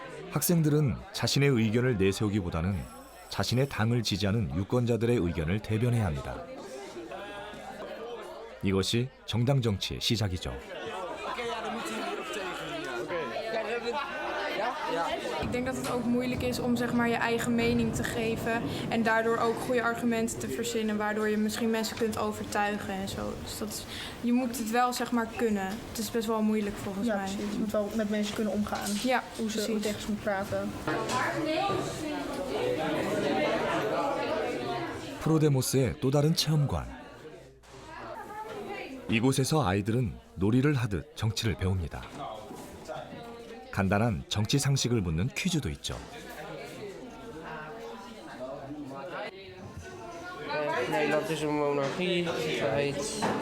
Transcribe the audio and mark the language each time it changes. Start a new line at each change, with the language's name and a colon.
Korean: 학생들은 자신의 의견을 내세우기보다는 자신의 당을 지지하는 유권자들의 의견을 대변해야 합니다. 이것이 정당 정치의 시작이죠.
Dutch: Ik denk dat het ook moeilijk is om zeg maar je eigen mening te geven en daardoor ook goede argumenten te verzinnen, waardoor je misschien mensen kunt overtuigen en zo. Dus dat is, je moet het wel zeg maar kunnen. Het is best wel moeilijk volgens mij. Precies. Je moet wel met mensen kunnen omgaan. Ja, hoe tegen ze moet praten.
Korean: 프로데모스의 또 다른 체험관. 이곳에서 아이들은 놀이를 하듯 정치를 배웁니다. 간단한 정치 상식을 묻는 퀴즈도 있죠.
Dutch: Nederland is een monarchie, feit.